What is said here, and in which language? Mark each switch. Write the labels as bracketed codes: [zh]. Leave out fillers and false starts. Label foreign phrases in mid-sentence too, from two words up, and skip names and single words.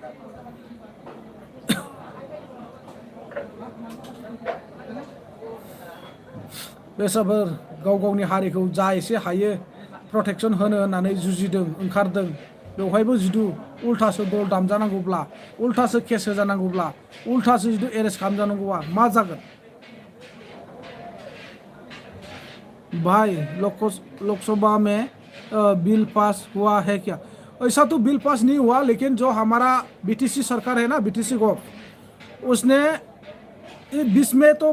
[brx] बेसाफोर गाव गावनि हारिखौ जा एसे हायो प्रटेकसन होनो होननानै जुजिदों ओंखारदों बेवहायबो जुदि उल्थासो दल दामजानांगौब्ला उल्थासो केस होजानांगौब्ला उल्थासो जुदि एरेस्ट खालामजानांगौबा मा जागोन [hi] भाई लोकसभा में बिल पास हुआ है क्या ऐसा तो बिल पास नहीं हुआ लेकिन जो हमारा बीटीसी सरकार है ना बीटीसी गवर्नमेंट उसने बीच में तो